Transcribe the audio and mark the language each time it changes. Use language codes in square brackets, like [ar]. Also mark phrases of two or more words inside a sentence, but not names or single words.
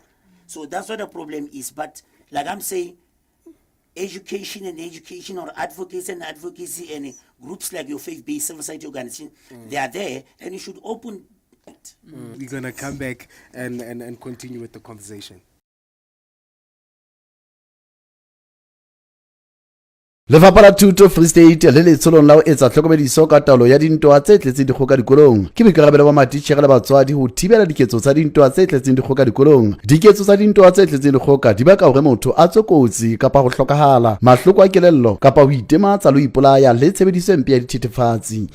[en] So that's what the problem is. But like I'm saying, education or advocacy and groups like your faith-based civil society organization, they are there, and you should open it. We're going to come back and continue with the conversation. [st] Lefapha la Thuto Free State le letsholong la ho etsa tlhokomediso ka taolo ya dintwa tse tletseng dikgoka dikolong ke boikarabelo ba matitjhere le batswadi ho thibela diketso tsa dintwa tse tletseng dikgoka dikolong. Diketso tsa dintwa tse tletseng dikgoka di baka hore motho a tswe kotsi kapa ho hlokahala, mahloko a kelello kapa ho itematsa le ho ipolaya le tshebediso empe ya dithethefatsi.